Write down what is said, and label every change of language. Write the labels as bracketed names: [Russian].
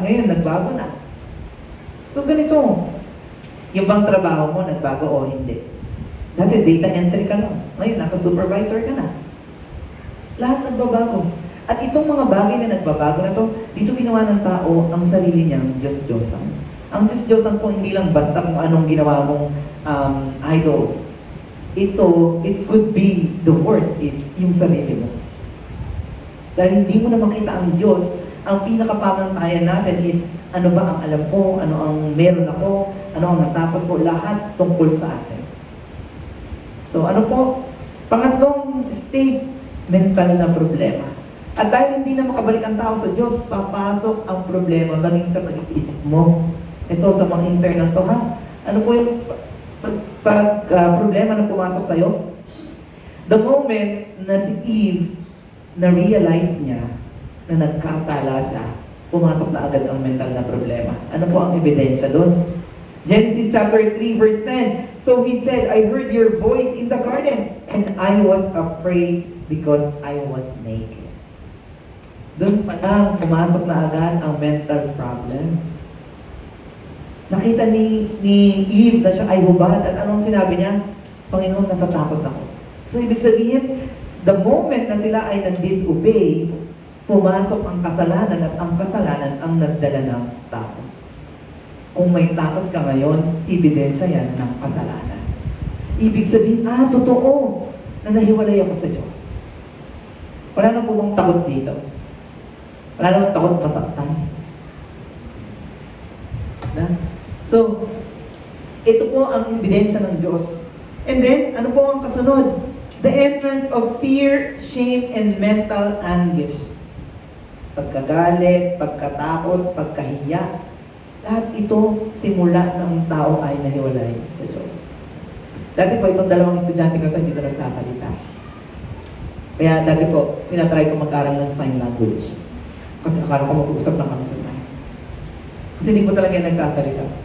[Filipino] Ngayon, nagbago na. So ganito, yung bang trabaho mo, nagbago o hindi? Dati data entry ka lang. Ngayon, nasa supervisor ka na. Lahat nagbabago. At itong mga bagay na nagbabago na to, dito ginawa ng tao ang sarili niyang Diyos-Diyosan. Ang Diyos-Diyosan po hindi lang basta kung anong ginawa mong idol. Ito, [English] it could be, the worst is [Filipino] yung sarili mo. Dahil hindi mo na makita ang Diyos, ang pinakapamantayan natin is ano ba ang alam ko, ano ang meron ako, ano ang natapos ko, lahat tungkol sa atin. So So ano po? Pangatlong state, mental na problema. At dahil hindi na makabalik ang tao sa Diyos, papasok ang problema maging sa pag-iisip mo. Ito sa mga internal to, ha? Ano po yung problema na pumasok sa'yo? [English] The moment [Filipino] na si Eve na-realize niya na nagkasala siya, pumasok na agad ang mental na problema. Ano po ang ebidensya doon? Genesis chapter 3 verse 10. [English] So he said, I heard your voice in the garden, and I was afraid because I was naked. [Filipino] Doon pa lang, pumasok na agad ang [English] mental problem. [Filipino] Nakita ni Eve na siya ay hubad, at anong sinabi niya? Panginoon, natatakot ako. So ibig sabihin, [English] the moment [Filipino] na sila ay nag-disobey, pumasok ang kasalanan, at ang kasalanan ang nagdala ng takot. Kung may takot ka ngayon, ebidensya yan ng kasalanan. Ibig sabihin, totoo na nahiwalay ako sa Diyos. Wala na po bang takot dito? Wala naman takot masaktan. Na? So, ito po ang ebidensya ng Diyos. And then, ano po ang kasunod? [English] The entrance of fear, shame, and mental anguish. [Filipino] Pagkagalit, pagkatakot, pagkahiya. Lahat ito, simula ng tao ay nahiwalay sa Diyos. Dati po, itong dalawang estudyante ko hindi ito nagsasalita. Kaya dati po, tinatry ko mag-aral ng sign language. Kasi akala ko mag-uusap lang kami sa sign. Kasi hindi ko talaga yung nagsasalita.